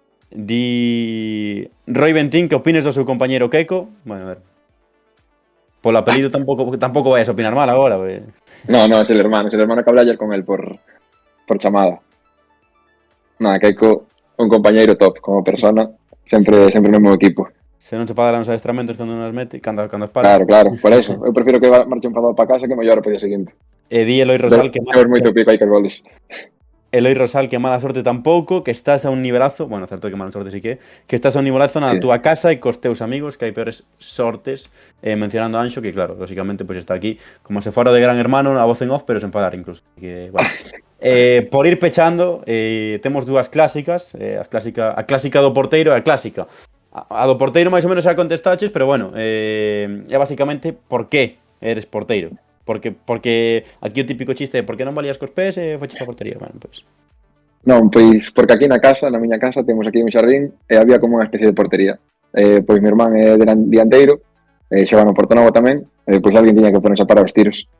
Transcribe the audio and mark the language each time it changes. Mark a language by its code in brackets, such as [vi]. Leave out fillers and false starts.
[gl] Di Roy Bentín, que opines do seu compañeiro Keiko? Bueno, a ver. Polo apelido tampouco vais a opinar mal agora, wey. [es] No, es el hermano que hablé ayer con él por chamada. [gl] Nada, Keiko, un compañeiro top como persona, sempre no mesmo equipo. Se non se pagan os adestramentos cando nos mete, cando os para. Claro, por eso. Eu prefiro que marche enfadado para casa que mellor o día seguinte. E di Eloi Rosal que moito pico hai que goles. Eloi Rosal que mala sorte tampouco, que estás a un nivelazo, bueno, certo que mala sorte sí que estás a un nivelazo na túa casa e cos teus amigos, que hai peores sortes, mencionando a Anxo, que claro, lógicamente pues está aquí como se fora de Gran Hermano, a voz en off, pero sen falar incluso. Que, bueno. Por ir pechando, temos dúas clásicas, a clásica do porteiro e a clásica. A do porteiro máis ou menos xa contestaches, pero bueno, é basicamente por que eres porteiro. Porque aquí o típico chiste de por que non valías cos pés e foches a portería. Bueno, pois. Non, pois porque aquí na miña casa, temos aquí un xardín e había como unha especie de portería. Pois meu irmán é dianteiro, xoga no Portonovo tamén, pois alguén tiña que ponerse a parar os tiros.